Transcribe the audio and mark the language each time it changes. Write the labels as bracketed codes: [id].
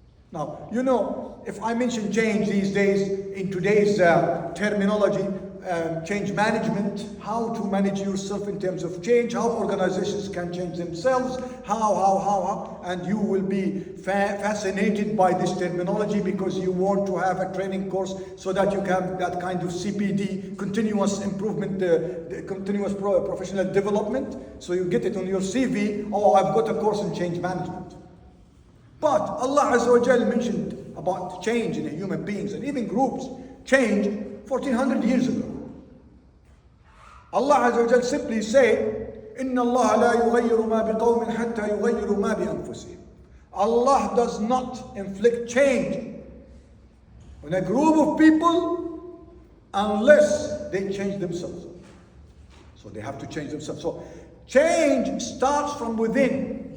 [en] Now, you know, if I mention change these days, in today's terminology, change management, how to manage yourself in terms of change, how organizations can change themselves, how, and you will be fascinated by this terminology because you want to have a training course so that you have that kind of CPD, continuous improvement, the continuous professional development, so you get it on your CV, oh, I've got a course in change management. But Allah Azza wa Jal mentioned about change in human beings and even groups, change 1400 years ago. Allah Azza wa Jal simply said, [ar] إِنَّ اللَّهَ لَا يُغَيِّرُ مَا بِقَوْمٍ حَتَّى يُغَيِّرُوا مَا بِأَنفُسِهِمْ. [en] Allah does not inflict change on a group of people unless they change themselves. So they have to change themselves. So change starts from within.